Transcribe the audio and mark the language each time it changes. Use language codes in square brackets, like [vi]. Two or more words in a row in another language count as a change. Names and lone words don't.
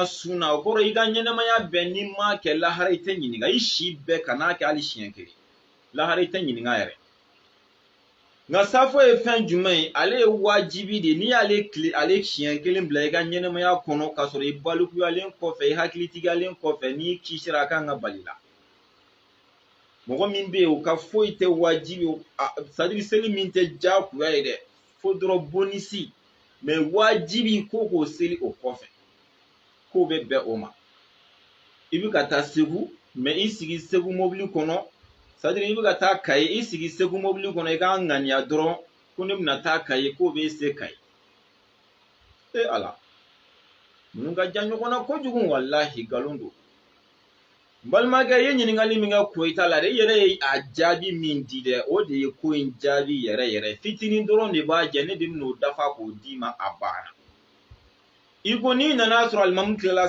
[bm] sunna o kɔrɔ i ka ɲɛnɛmaya bɛɛ n'i ma kɛ lahara i tɛ ɲininka i si bɛɛ kan'a kɛ hali siɲɛ kelen lahara i tɛ ɲininka yɛrɛ nka safo ye fɛn jumɛn ye ale ye wajibi de n'i y'ale tile ale siɲɛ kelen bila i ka ɲɛnɛmaya kɔnɔ k'a sɔrɔ i balikuyalen kɔfɛ i hakilitigiyalen kɔfɛ n'i kisira a kan ka bali la mɔgɔ min bɛ yen o ka foyi tɛ wajibi [fr] c'est à dire [bm] seli min tɛ diyagoya ye dɛ fo dɔrɔn bonisi mais wajibi ko k'o seli o kɔfɛ k'o bɛ bɛn o ma i bɛ ka taa Segu mais i sigi Segu mobili kɔnɔ [fr] c'est à dire [bm] i bɛ ka taa Kayi i sigi Segu mobili kɔnɔ i k'a ŋaniya dɔrɔn ko ne bɛna taa Kayi k'o bɛ se Kayi ala ninnu ka jan ɲɔgɔn na kojugu walahi nkalon don n balimakɛ i ye ɲininkali min kɛ Koyita la dɛ i yɛrɛ ye a jaabi min di dɛ o de ye ko in jaabi yɛrɛ yɛrɛ fitinin dɔrɔn de b'a jɛ ne de bɛn'o dafa k'o d'i ma a banna i ko n'i nana sɔrɔ alimamu tilala